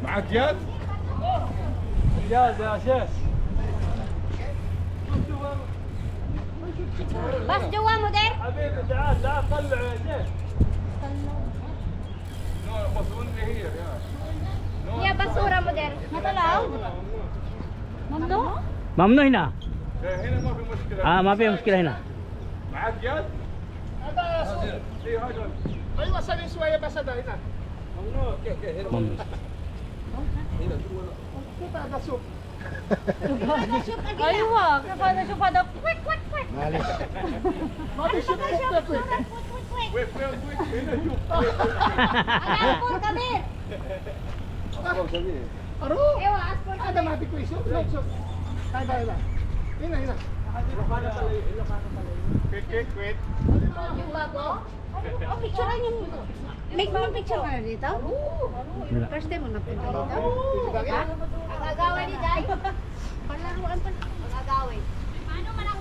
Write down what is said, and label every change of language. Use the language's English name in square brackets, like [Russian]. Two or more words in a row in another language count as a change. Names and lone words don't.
[Arabic] جد؟ جد يا شيخ. بس جوا مدير. حبيبي تعال تعال طلع يا شيخ. [English] No, بس only here yeah. [Arabic] يا بصورة مدير. نطلعوا. ممنوع؟ ممنوع هنا. هنا ما في مشكلة. ما في مشكلة هنا. معك يد؟ هذا سوق. اي هذا. ايوه سلي شويه بس هذا هنا. ممنوع. هنا ممنوع. هنا جوا. كيف هذا سوق؟ ايوه كيف هذا شوف هذا [English] quick quick quick. [Arabic] ما في شوق كويك. وين هنا شوف. عصفور كبير. أصلاً كبير. اروح. ايوه عصفور هذا ما في كويس شوف لا شوف. هذا هنا. [English] Quick. [Filipino] Yung bago? Oh, picturean yung... Make mo picture ka na dito? Wala. First time mo napunta dito? Ha? Ang agawin ni Day? Palaruan pa. Ang agawin. Paano man ako?